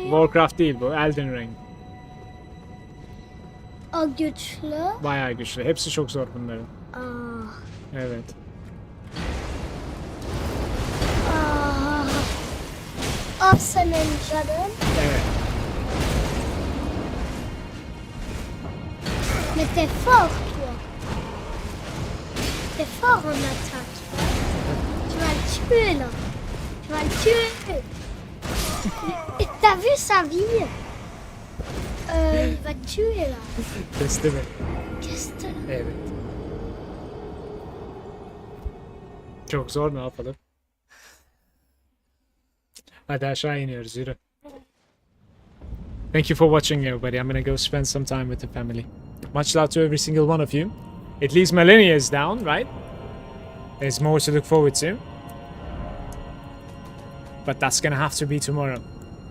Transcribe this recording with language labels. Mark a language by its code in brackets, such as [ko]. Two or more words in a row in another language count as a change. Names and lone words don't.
[tr] Warcraft değil bu. Elden Ring. O güçlü. Bayağı güçlü. Hepsi çok zor bunların. Ah. Evet. Ah. O senin canın. Evet. [fr] Mais t'es fort, toi. T'es fort en attaque. Tu vas le tuer, là. Tu vas le tuer. Et t'as vu sa vie? Il va te tuer, là. [tr] Kesti mi? [fr] Qu'est-ce que [tr] Evet. Çok zor, ne yapalım? Hadi aşağı iniyoruz, yürü. [en] Thank you for watching, everybody. I'm gonna go spend some time with the family. Much love to every single one of you. At least Millennia is down, right? There's more to look forward to. But that's gonna have to be tomorrow.